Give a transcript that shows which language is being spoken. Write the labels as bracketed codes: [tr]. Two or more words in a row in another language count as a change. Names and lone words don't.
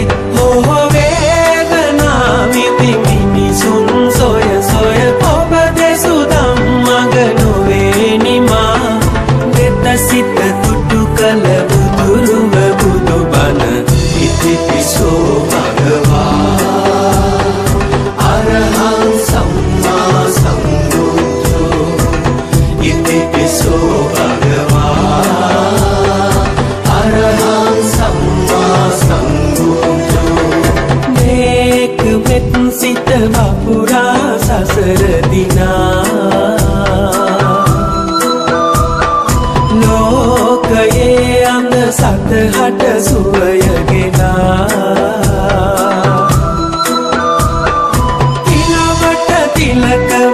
[si] හෝ වේදනා විඳි මිනිසුන් සොය සොය ඔබ දෙසු ධම්මග නොවේ නිමා දෙත සිත තුටු කළ බුදුරුව බුදුබණ ඉතිපිසෝ [pi] භගවා අරහං සම්මා සම්බුද්ධෝ ඉතිපිසෝ භගවා අරහං සම්මා සම්බුද්ධෝ [si] මෙත් සිත වපුරා සසර දිනා ලෝකයේ අඳ සතහට සුවය ගෙනා තිලවට තිලකව